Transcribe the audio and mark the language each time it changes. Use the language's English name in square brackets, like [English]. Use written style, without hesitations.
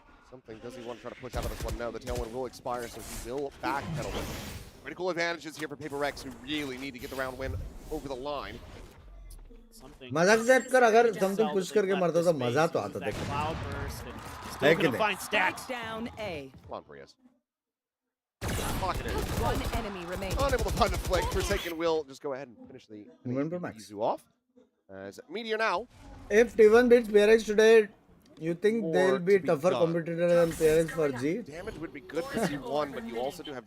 [English] Something, does he want to try to push out of this one? No, the tailwind will expire, so he will backpedal it. Critical advantages here for Paper Rex, who really need to get the round win over the line. [Hindi] मजाक set कर अगर something push करके मरता तो मजा तो आता देख है कि नहीं Stacks [English] down A. Come on, Prius. Pocket it. One enemy remaining. Unable to find the flick. Forsaken will just go ahead and finish the Izu off. As Meteor now. If T1 beats PRX today, you think they'll be tougher competitor than PRX for G? Damage would be good for T1, but you also do have